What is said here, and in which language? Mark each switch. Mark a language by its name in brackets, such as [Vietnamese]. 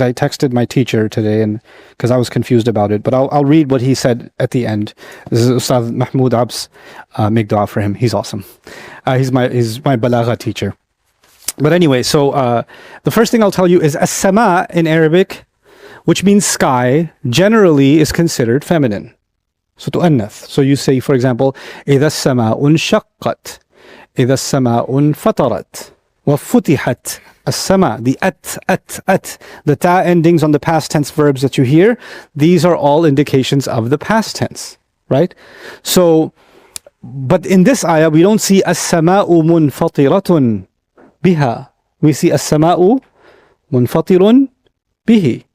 [English] I texted my teacher today, and because I was confused about it, but I'll read what he said at the end. This is Ustad Mahmoud Abs. Make dua for him. He's awesome. He's my balagha teacher. But anyway, so the first thing I'll tell you is as-sama in Arabic, which means sky, generally is considered feminine. So tu'annath. So you say, for example, [Arabic] إِذَا السَّمَاءُ انشَقَّتْ إِذَا السَّمَاءُ انفَطَرَتْ وَفُتِحَتْ السَّمَاء. [English] The at, the ta endings on the past tense verbs that you hear, these are all indications of the past tense, right? So, but in this ayah, we don't see [Arabic] as-sama'u munfatiratun biha. [English] We see [Arabic] as-sama'u munfatirun bihi.